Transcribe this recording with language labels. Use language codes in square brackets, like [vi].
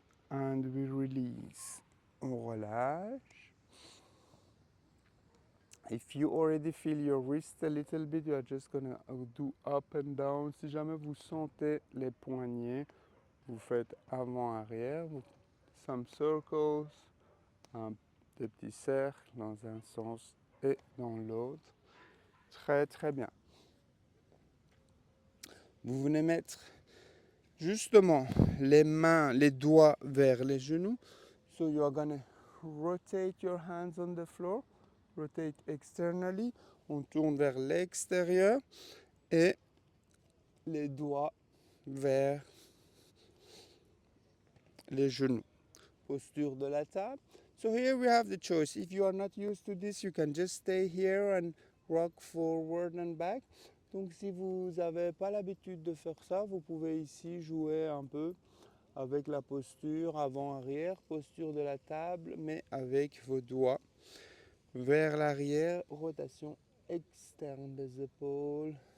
[en] And we release. [fr] On relâche. [en] If you already feel your wrist a little bit, you are just gonna do up and down. [fr] Si jamais vous sentez les poignets, vous faites avant-arrière, [en] some circles, [fr] des petits cercles dans un sens et dans l'autre. Très très bien. Vous venez mettre justement les mains, les doigts vers les genoux. [en] So you are gonna rotate your hands on the floor. Rotate externally. [fr] On tourne vers l'extérieur et les doigts vers les genoux. Posture de la table. [en] So here we have the choice. If you are not used to this, you can just stay here and rock forward and back. [fr] Donc si vous n'avez pas l'habitude de faire ça, vous pouvez ici jouer un peu avec la posture avant-arrière, posture de la table, mais avec vos doigts vers l'arrière, rotation externe des épaules.